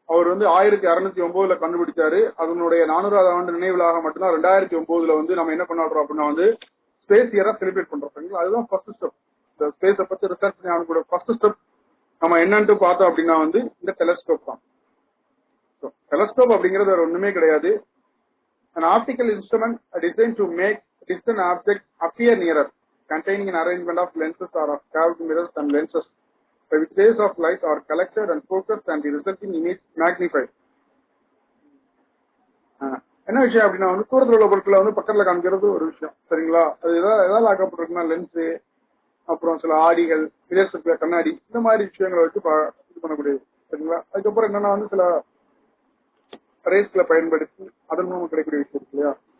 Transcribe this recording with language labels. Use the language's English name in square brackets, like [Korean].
[Tamil] அவர் வந்து 1609 கண்டுபிடிச்சாரு. அதனுடைய 400வது ஆண்டு நினைவுலாக மட்டும்தான் 2009 வந்து நம்ம என்ன பண்ணாடுறோம் அப்படின்னா வந்து ஸ்பேஸ் இயரா செலிப்ரேட் பண்றோம். சரிங்களா? அதுதான் ஃபர்ஸ்ட் ஸ்டெப். இந்த ஸ்பேஸை பத்தி ரிசர்ச் பண்ணி ஃபர்ஸ்ட் ஸ்டெப் நம்ம என்னன்ட்டு பார்த்தோம் அப்படின்னா வந்து இந்த டெலஸ்கோப் தான். டெலஸ்கோப் அப்படிங்கிறது வேற ஒண்ணுமே கிடையாது. [English] An optical instrument designed to make distant objects appear nearer, containing an arrangement of lenses or of curved mirrors and lenses, by which rays of light are collected and focused and the resulting image magnified. [Tamil] என்ன விஷயம் அப்படின்னா வந்து தூரத்தில் உள்ள பொருட்களை வந்து பக்கத்துல காமிக்கிறது ஒரு விஷயம். சரிங்களா? அது ஏதாவது ஆக்கப்பட்டிருக்குன்னா லென்ஸு, அப்புறம் சில ஆடிகள், மிரர்ஸ், கண்ணாடி, இந்த மாதிரி விஷயங்களை வச்சு இது பண்ணக்கூடியது. சரிங்களா? அதுக்கப்புறம் என்னன்னா வந்து சில ரேஸ்ல பயன்படுத்தி அதன் மூலம் கிடைக்கக்கூடிய விஷயம் இருக்கு இல்லையா?